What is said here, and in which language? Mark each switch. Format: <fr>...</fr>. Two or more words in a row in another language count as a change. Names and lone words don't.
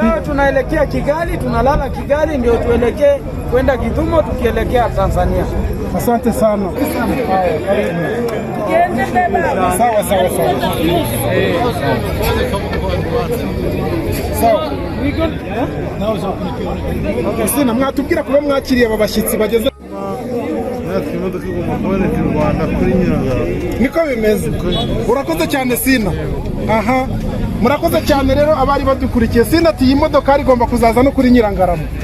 <sw>Leo tunaelekea Kigali, tunalala Kigali ndio tuelekee kwenda Gitumo tukielekea Tanzania. Asante sana. Sawa. Sawa.</sw> <rw>Sina mwatubwira kuba mwakiriye aba bashyitsi bageze. Imodoka igomba kuboneka i Rwanda kuri Nyirangarama. Niko bimeze. Urakoze cyane Sina. Murakoze cyane rero abari badukurikiye. Sina ati iyi modoka igomba kuzaza no kuri Nyirangarama.</rw>